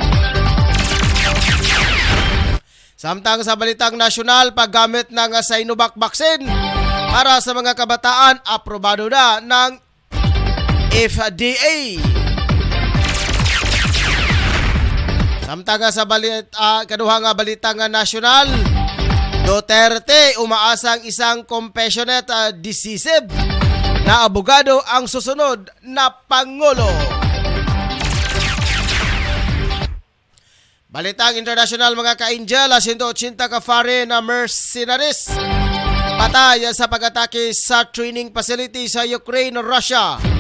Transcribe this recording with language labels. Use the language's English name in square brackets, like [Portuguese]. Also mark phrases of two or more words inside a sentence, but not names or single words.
[Filipino] Samtang sa balitang nasyonal, paggamit ng Sinovac vaccine para sa mga kabataan, aprobado na ng FDA. Samtang sa kaduhang balitang nasyonal, Duterte umaasang isang [English] compassionate decisive [Filipino] na abogado ang susunod na Pangulo. [Hiligaynon] Balitang international mga ka-angel, 180 ka [English] foreign mercenaries [Hiligaynon] patay sa pag-atake sa [English] training facility [Hiligaynon] sa Ukraine, Russia.